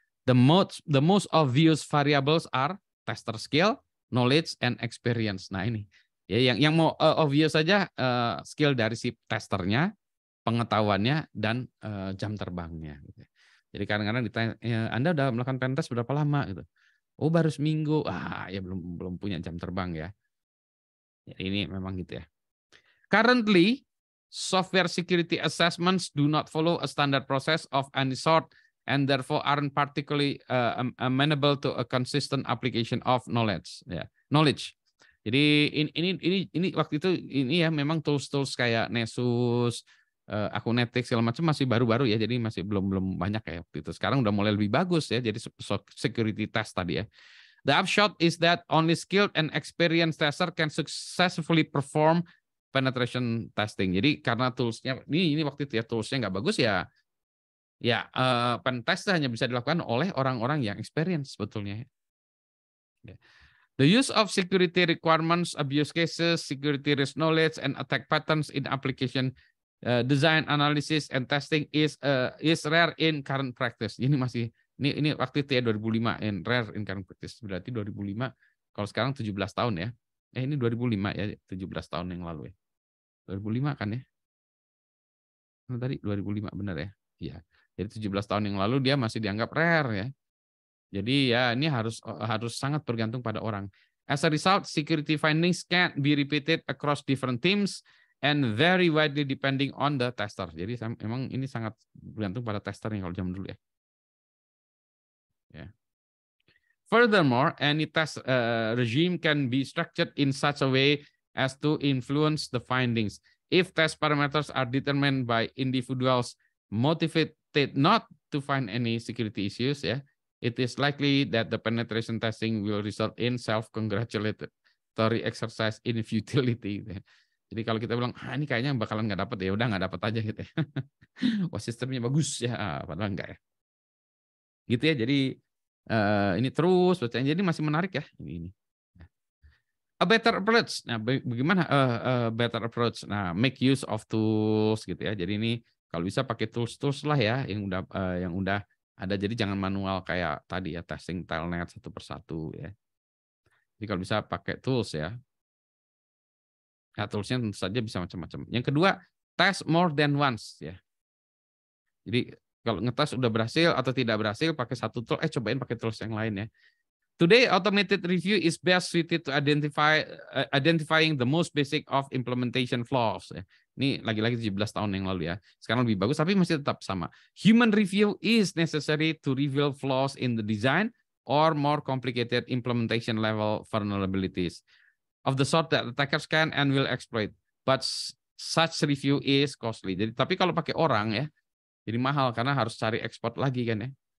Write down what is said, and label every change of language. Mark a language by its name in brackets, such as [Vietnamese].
[English] The most obvious variables are tester skill, knowledge, and experience. [Indonesian] Nah ini ya yang mau obvious saja, skill dari si testernya, pengetahuannya, dan jam terbangnya. Gitu. Jadi kadang-kadang ditanya, Anda udah melakukan pentest berapa lama? Gitu. Oh baru seminggu. Ya belum punya jam terbang ya. Jadi ini memang gitu ya. [English] Currently, software security assessments do not follow a standard process of any sort and therefore aren't particularly amenable to a consistent application of knowledge. [Indonesian] Ya, knowledge. Jadi ini waktu itu ini ya memang tools kayak Nessus, Akunetic segala macam masih baru-baru ya, jadi masih belum banyak ya waktu itu. Sekarang udah mulai lebih bagus ya, jadi security test tadi ya. [English] The upshot is that only skilled and experienced tester can successfully perform penetration testing. [Indonesian] Jadi karena toolsnya ini waktu itu ya toolsnya nggak bagus ya pen test hanya bisa dilakukan oleh orang-orang yang experience sebetulnya. [English] The use of security requirements, abuse cases, security risk knowledge, and attack patterns in application design, analysis, and testing is rare in current practice. [Indonesian] Ini waktu itu ya [English] 2005 in rare in current practice. [Indonesian] Berarti 2005, kalau sekarang 17 tahun ya. Ini 2005 ya, 17 tahun yang lalu ya. 2005 kan ya? Tadi 2005 benar ya? Iya. Jadi 17 tahun yang lalu dia masih dianggap rare ya. Jadi ya ini harus sangat bergantung pada orang. [English] As a result, security findings can't be repeated across different teams and very widely depending on the tester. [Indonesian] Jadi memang ini sangat bergantung pada testernya kalau zaman dulu ya. [English] Furthermore, any test regime can be structured in such a way as to influence the findings. If test parameters are determined by individuals motivated not to find any security issues, it is likely that the penetration testing will result in self-congratulatory exercise in futility. [Indonesian] Jadi kalau kita bilang, ini kayaknya bakalan nggak dapat ya, udah nggak dapat aja gitu ya. Wah sistemnya bagus ya, padahal enggak ya. Gitu ya, jadi ini terus bacanya, jadi masih menarik ya ini. A better approach. Nah, bagaimana better approach? Nah, make use of tools gitu ya. Jadi ini kalau bisa pakai tools lah ya yang udah ada. Jadi jangan manual kayak tadi ya, testing telnet satu persatu ya. Jadi kalau bisa pakai tools ya. Nah, toolsnya tentu saja bisa macam-macam. Yang kedua, test more than once ya. Jadi kalau ngetes udah berhasil atau tidak berhasil pakai satu tool, cobain pakai tools yang lain ya. [English] Today, automated review is best suited to identifying the most basic of implementation flaws. [Indonesian] Ini lagi-lagi 17 tahun yang lalu ya. Sekarang lebih bagus, tapi masih tetap sama. [English] Human review is necessary to reveal flaws in the design or more complicated implementation level vulnerabilities of the sort that attackers can and will exploit. But such review is costly. [Indonesian] Jadi, tapi kalau pakai orang ya, jadi mahal karena harus cari ekspor lagi kan ya.